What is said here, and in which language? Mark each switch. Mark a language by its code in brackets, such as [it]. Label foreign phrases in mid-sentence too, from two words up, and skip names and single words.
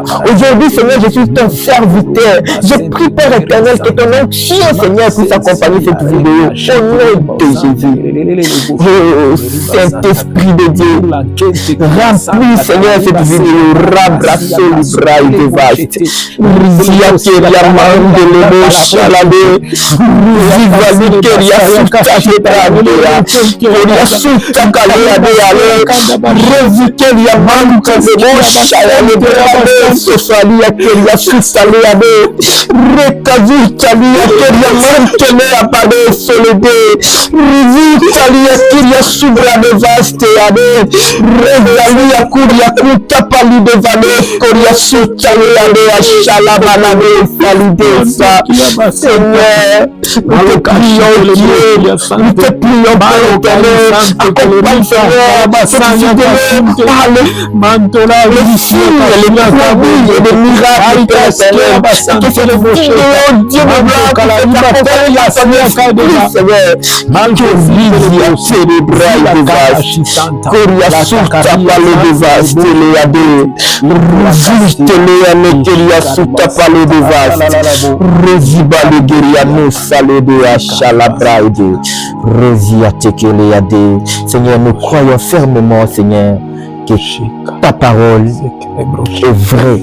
[fr] Aujourd'hui, Seigneur, je suis ton serviteur. Je prie, Père éternel, que ton onction, Seigneur, puisse accompagner cette vidéo. Au nom de Jésus. Oh, Saint-Esprit de Dieu, remplis, Seigneur, cette vidéo. Rabrasso libraï de vaste. Rizia keria mande lebo shalade. Rizivali keria suta ketabea. Keria suta kalea de ale. Rezi keria manka lebo shalade de sosalia keria suta lea de. Rekazu talia keria manke lea pade solide. Rizi talia keria subra de vaste ade. Rezalia kuria kuta pali de vale. Koria suta lea de ashalabana de salidesa. Seigneur, nous te prions Dieu, nous te prions Père éternel, accompagne Seigneur, cette vidéo par le signe, les prodiges et les miracles, Père éternel, que cette vidéo, Dieu de gloire, accompagne la Seigneur, que vision cérébrale de vaste, Koria suta pale de vaste, Léade, Ruziste Léane, Keria suta pale de vaste, Reziba le Geriano Salode Achalabraide, Rosia Tekeleade. Seigneur, nous croyons fermement, Seigneur, que ta parole est vraie.